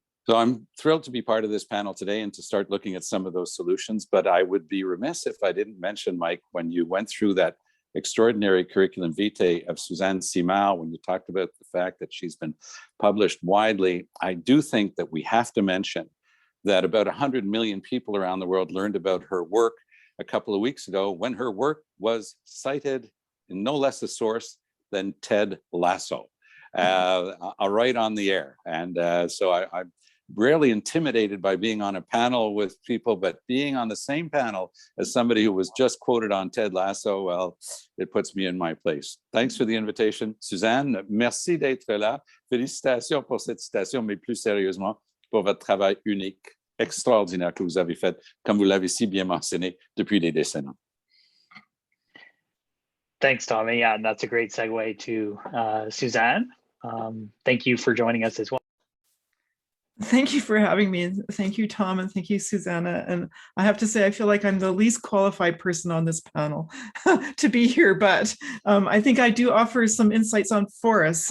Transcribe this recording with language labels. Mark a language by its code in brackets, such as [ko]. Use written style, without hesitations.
[en] So I'm thrilled to be part of this panel today and to start looking at some of those solutions, but I would be remiss if I didn't mention, Mike, when you went through that extraordinary curriculum vitae of Suzanne Simard, when you talked about the fact that she's been published widely, I do think that we have to mention that about 100 million people around the world learned about her work a couple of weeks ago, when her work was cited in no less a source than Ted Lasso, right on the air. And so I'm rarely intimidated by being on a panel with people, but being on the same panel as somebody who was just quoted on Ted Lasso, well, it puts me in my place. Thanks for the invitation. [fr] Suzanne, merci d'être là. Félicitations pour cette citation, mais plus sérieusement, pour votre travail unique, extraordinaire que vous avez fait, comme vous l'avez si bien mentionné, depuis des décennies. [en] Thanks, Tommy. Yeah, and that's a great segue to Suzanne. Thank you for joining us as well. Thank you for having me. Thank you, Tom, and thank you, Susanna. And I have to say, I feel like I'm the least qualified person on this panel to be here, but I think I do offer some insights on forests.